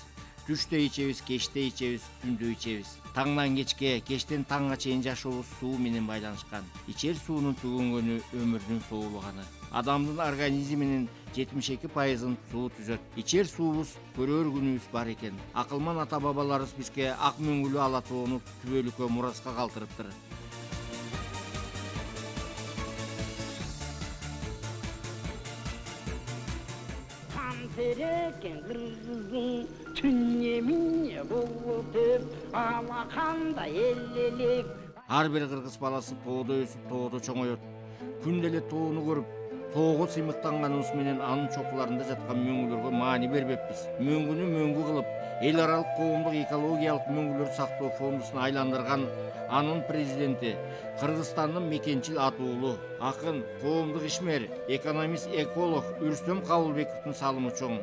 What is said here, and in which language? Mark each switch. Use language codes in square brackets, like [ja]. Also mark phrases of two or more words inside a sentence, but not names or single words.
[ky] Түштө ичебиз, кечте ичебиз, түндө ичебиз. Таңдан кечке, кечтен таңга чейин жашообуз суу менен байланышкан. Ичер суунун түгөнгөнү өмүрдүн соолуганы. Адамдын организминин 72%-ын суу түзөт. Ичер суубуз көрөр күнүбүз бар экен. Акылман ата бабаларыбыз бизге ак мөңгүлүү ала тоону түбөлүккө мураска калтырыптыр. Tereken kırgızın tün yeminye boğutup alakanda ellilik. Ар бир кыргыз баласы тоодо өсүп, тоодо чоңоет. Күндө эле тоону көрүп, тоого сыймыктанганыбыз менен анын чокуларында жаткан мөңгүлөргө маани бербеппиз. Мөңгүнү мөңгү кылып, эл аралык коомдук экологиялык мөңгүлөр сактоо фондусун айландырган анын президенти, Кыргызстандын мекенчил атуулу, акын, коомдук ишмер, экономист, эколог Үрстөм Кабылбековдун салымы чоң.